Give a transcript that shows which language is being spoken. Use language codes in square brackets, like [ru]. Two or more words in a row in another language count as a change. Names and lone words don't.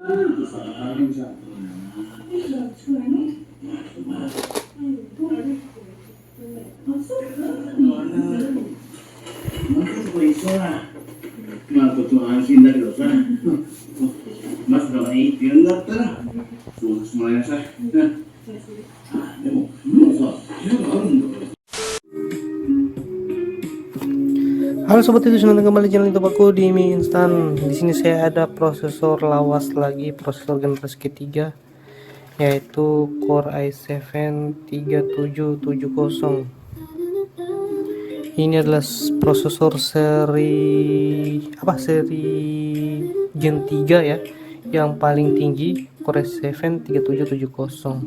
[ja] まあ、ちょっと安心だけどさ、まさかいいって言うんだったら、そうしてもらいなさい。でも、さ、部屋があるんだから。 [id] Halo sobat itu, senang kembali channel YouTube aku di mie instan. Di sini saya ada prosesor lawas lagi, prosesor generasi ketiga, yaitu Core i7 3770. Ini adalah prosesor seri Gen 3 ya, yang paling tinggi, Core i7 3770.